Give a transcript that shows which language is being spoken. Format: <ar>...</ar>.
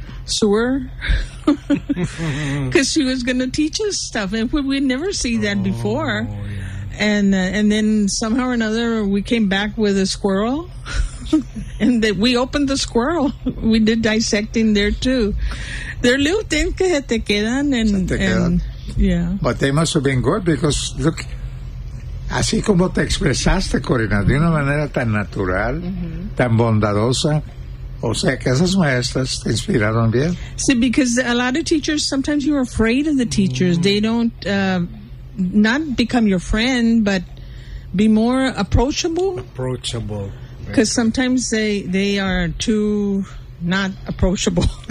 <en>sewer because she was going to teach us stuff, and we had never seen that before. Yeah. And then somehow or another, we came back with a squirrel, and that we opened the squirrel. We did dissecting there too. They're little things</en> <es>que se te quedan,</es> <en>and yeah. But they must have been good because look.</en> <es>Así como te expresaste, Corina, de una manera tan natural, mm-hmm. tan bondadosa, o sea, que esas maestras te inspiraron bien.</es> <en>Sí, because a lot of teachers, sometimes you're afraid of the teachers. Mm-hmm. They don't, not become your friend, but be more approachable. Approachable. Because sometimes they are too not approachable.</en>